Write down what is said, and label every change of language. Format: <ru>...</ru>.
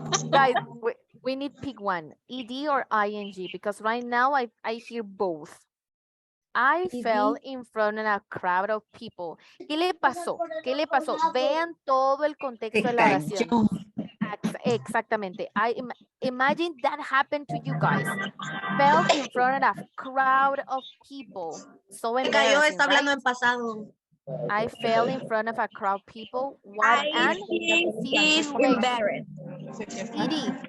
<en>Guys, we need pick one, ed or ing, because right now I hear both. I fell in front of a crowd of people.</en> <es>¿Qué le pasó? ¿Qué le pasó? Vean todo el contexto de la oración. Exactamente.</es> <en>Imagine that happened to you guys. Fell in front of a crowd of people. So embarrassing,</en> <es>Está hablando</es> <en>right?</en> <es>en pasado.</es> <en>I fell in front of a crowd of people. What an situation. Embarrassed. Ed.</en>